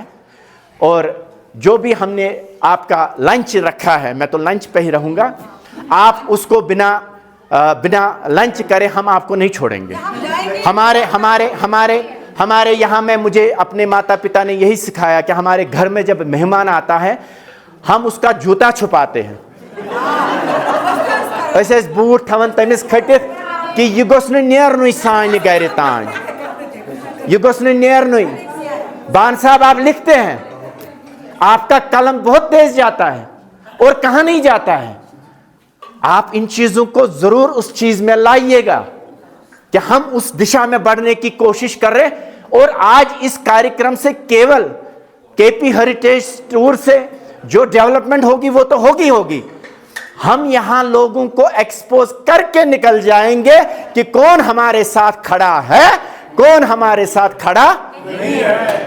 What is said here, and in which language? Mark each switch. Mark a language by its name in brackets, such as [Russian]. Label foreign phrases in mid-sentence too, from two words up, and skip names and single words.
[Hindi] और जो भी हमने आपका लंच रखा है, मैं तो लंच पे ही रहूँगा, आप उसको बिना लंच करे हम आपको नहीं छोड़ेंगे। हमारे यहाँ में मुझे अपने माता पिता ने यही सिखाया कि हमारे घर में जब मेहमान आता है हम उसका जूता छुपाते हैं, ऐसे [Kashmiri] बूट थवन तमिस खटित कि यह गोस नेरनुई सानि गर तान, यह गोस नेरनुई। [Hindi] बान साहब आप लिखते हैं, आपका कलम बहुत तेज जाता है और कहां नहीं जाता है। आप इन चीजों को जरूर उस चीज में लाइएगा कि हम उस दिशा में बढ़ने की कोशिश कर रहे हैं। और आज इस कार्यक्रम से केवल केपी हेरिटेज टूर से जो डेवलपमेंट होगी वो तो होगी, हम यहां लोगों को एक्सपोज करके निकल जाएंगे कि कौन हमारे साथ खड़ा है, कौन हमारे साथ खड़ा नहीं है।